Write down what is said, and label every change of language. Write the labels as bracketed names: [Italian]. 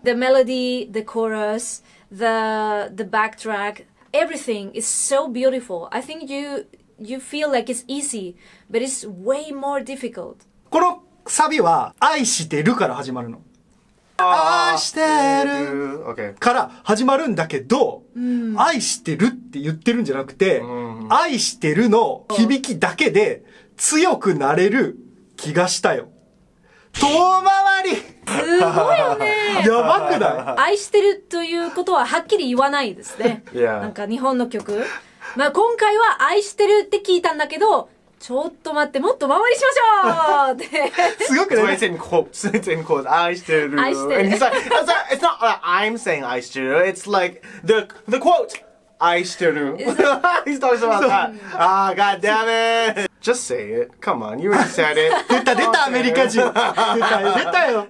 [English] The melody, the chorus, the backtrack, everything is so beautiful. I think you feel like it's easy, but it's way more difficult. [Japanese] このサビは愛してるから始まるの。愛してるから始まるんだけど、愛してるって言ってるんじゃなくて、愛してるの響きだけで強くなれる気がしたよ。遠回りすごいよね。やばくない？愛してるということははっきり言わないですね。なんか日本の曲。まあ今回は愛してるって聞いたんだけど、ちょっと待って、もっと回りしましょうって。すごくね。 [English] It's in quotes. It's in quotes. [Japanese] 愛してる。愛してる。 [English] And he's like, it's not like I'm saying [Japanese] 愛してる. [English] It's like the quote. [Japanese] 愛してる. [English] He's talking about that. Ah, god damn it. Just say it. Come on. You already said it. [Japanese] 出た、アメリカ人。出たよ。